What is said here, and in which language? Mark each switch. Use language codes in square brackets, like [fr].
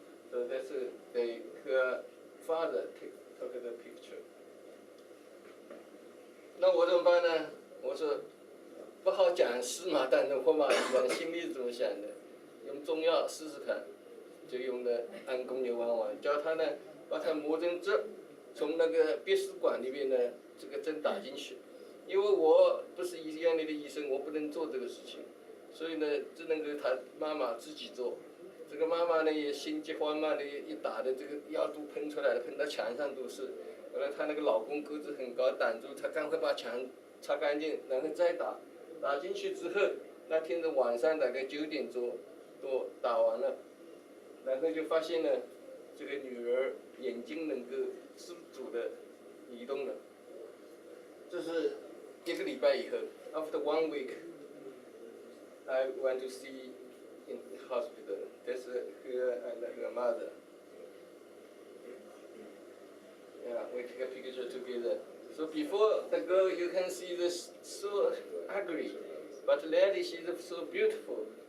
[en] So that's her father took the picture. [zh] 那我怎么办呢？我说不好讲事嘛，但是我把心里怎么想的，用中药试试看，就用的安宫牛丸丸，叫他呢把它磨成汁，从那个鼻屎管里面呢这个针打进去。因为我不是医院里的医生，我不能做这个事情，所以呢只能够他妈妈自己做。这个妈妈呢也心急慌忙的，一打的这个药都喷出来了，喷到墙上都是。后来她那个老公个子很高，挡住，她赶快把墙擦干净，然后再打。打进去之后，那天是晚上大概9点多打完了，然后就发现呢，这个女儿眼睛能够自主的移动了。这是1个礼拜以后 [en] ，After 1 week, I went to see in the hospital. That's her and her mother. Yeah, we take a picture together. So before the girl, you can see this so ugly, but lately she's so beautiful.